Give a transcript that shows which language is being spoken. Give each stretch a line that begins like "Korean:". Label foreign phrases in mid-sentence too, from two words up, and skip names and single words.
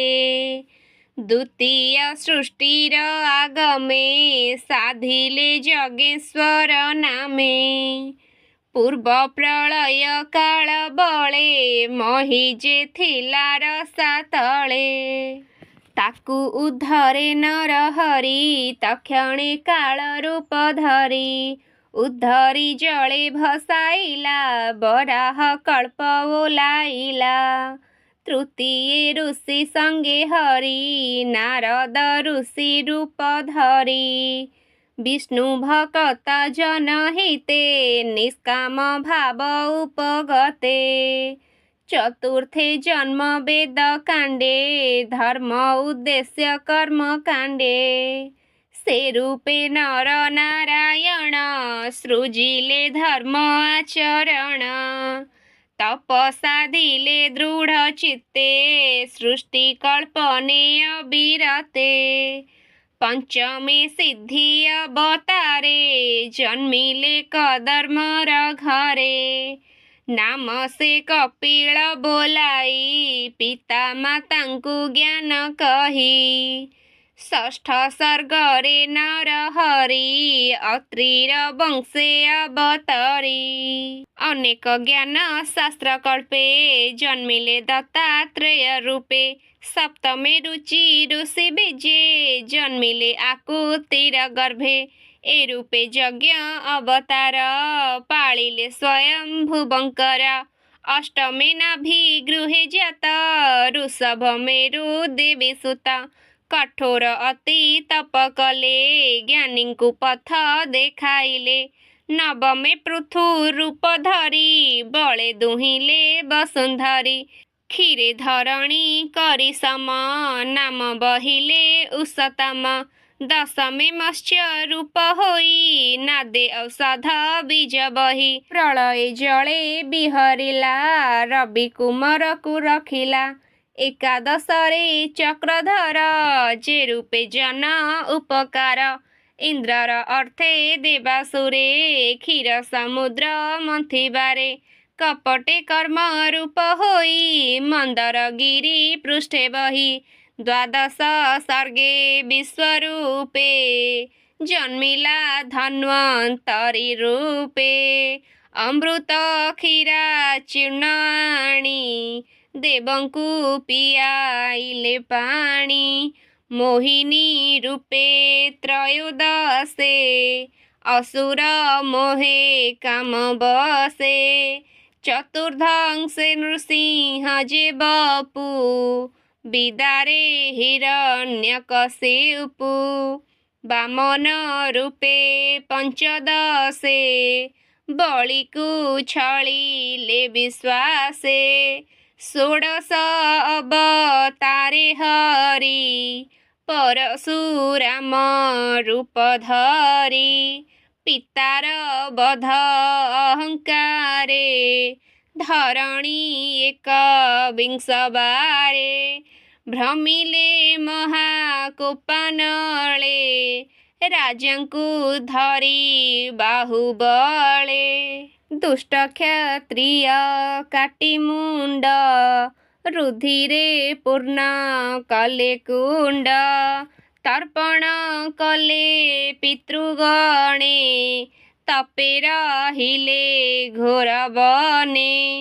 Odia: ଦ୍ୱିତୀୟ ସୃଷ୍ଟିର ଆଗମେ ସାଧିଲେ ଜଗେଶ୍ୱର ନାମେ। ପୂର୍ବ ପ୍ରଳୟ କାଳ ବଳେ ମହିଜେ ଥିଲା ରସା ତଳେ। ତାକୁ ଉଦ୍ଧରେ ନର ହରି ତକ୍ଷଣେ କାଳ ରୂପ ଧରୀ। ଉଦ୍ଧରୀ ଜଳେ ଭସାଇଲା ବରାହ କଳ୍ପ ଓଲାଇଲା। ତୃତୀୟ ଋଷି ସଙ୍ଗେ ହରି ନାରଦ ଋଷି ରୂପ ଧରୀ। ବିଷ୍ଣୁ ଭକ୍ତ ଜନହିତେ ନିଷ୍କାମ ଭାବ ଉପଗତେ। ଚତୁର୍ଥେ ଜନ୍ମ ବେଦ କାଣ୍ଡେ ଧର୍ମ ଉଦ୍ଦେଶ୍ୟ କର୍ମ କାଣ୍ଡେ। ସେ ରୂପେ ନର ନାରାୟଣ ସୃଜିଲେ ଧର୍ମ ଆଚରଣ। ତପସାଧିଲେ ଦୃଢ଼ ଚିତ୍ତେ ସୃଷ୍ଟି କଳ୍ପନେ ଅବିରତେ। ପଞ୍ଚମେ ସିଦ୍ଧି ଅବତାରେ ଜନ୍ମିଲେ କଦର୍ମର ଘରେ। ନାମ ସେ କପିଳ ବୋଲାଇ ପିତା ମାତାଙ୍କୁ ଜ୍ଞାନ କହି। ଷଷ୍ଠ ସର୍ଗରେ ନର ହରି ଅତ୍ରିର ବଂଶେ ଅବତରୀ। ଅନେକ ଜ୍ଞାନ ଶାସ୍ତ୍ର କଳ୍ପେ ଜନ୍ମିଲେ ଦତ୍ତାତ୍ରେୟ ରୂପେ। ସପ୍ତମେ ରୁଚି ଋଷି ବୀଜେ ଜନ୍ମିଲେ ଆକୁତିର ଗର୍ଭେ। ଏ ରୂପେ ଯଜ୍ଞ ଅବତାର ପାଳିଲେ ସ୍ୱୟଂ ଭୁବଙ୍କର। ଅଷ୍ଟମେ ନାଭି ଗୃହେ ଜାତ ଋଷଭ ମେରୁ ଦେବୀ ସୁତ। କଠୋର ଅତି ତପ କଲେ ଜ୍ଞାନୀଙ୍କୁ ପଥ ଦେଖାଇଲେ। ନବମେ ପୃଥୁ ରୂପ ଧରୀ ବଳେ ଦୁହିଲେ ବସୁନ୍ଧରୀ। କ୍ଷୀରେ ଧରଣୀ କରୀ ସମ ନାମ ବହିଲେ ଉଷତମ। ଦଶମେ ମତ୍ସ୍ୟ ରୂପ ହୋଇ ନାଦେ ଔଷଧ ବୀଜ ବହି ପ୍ରଳୟ ଜଳେ ବିହରିଲା ରବି କୁମାରକୁ ରଖିଲା ଏକାଦଶରେ ଚକ୍ରଧର ଜେ ରୂପେ ଜନ ଉପକାର ଇନ୍ଦ୍ରର ଅର୍ଥେ ଦେବାସୁରେ କ୍ଷୀର ସମୁଦ୍ର ମନ୍ଥିବାରେ କପଟେ କର୍ମ ରୂପ ହୋଇ ମନ୍ଦରଗିରୀ ପୃଷ୍ଠେ ବହି ଦ୍ୱାଦଶ ସର୍ଗେ ବିଶ୍ୱରୂପେ ଜନ୍ମିଲା ଧନ୍ୱନ୍ତରୀ ରୂପେ ଅମୃତ କ୍ଷୀରା ଚୂର୍ଣ୍ଣାଣୀ ଦେବଙ୍କୁ ପିଆଇଲେ ପାଣୀ ମୋହିନୀ ରୂପେ ତ୍ରୟୋଦଶେ ଅସୁର ମୋହେ କାମ ବସେ ଚତୁର୍ଦ୍ଦଶେ ନୃସିଂହ ଜେ ବପୁ ବିଦାରେ ହିରଣ୍ୟକଶିପୁ ବାମନ ରୂପେ ପଞ୍ଚଦଶେ ବଳିକୁ ଛଳିଲେ ବିଶ୍ୱାସେ ଷୋଡ଼ଶ ଅବତାରେ ହରି ପରଶୁରାମ ରୂପ ଧରି ପିତାର ବଧ ଅହଙ୍କାରେ ଧରଣୀ ଏକ ବିଂଶବାରେ ଭ୍ରମିଲେ ମହାକୋପାନଳେ ରାଜାଙ୍କୁ ଧରୀ ବାହୁବଳେ ଦୁଷ୍ଟ କ୍ଷତ୍ରିୟ କାଟୀ ମୁଣ୍ଡ ରୁଧିରେ ପୂର୍ଣ୍ଣ କଲେ କୁଣ୍ଡ ତର୍ପଣ କଲେ ପିତୃଗଣେ ତପେ ରହିଲେ ଘୋର ବନେ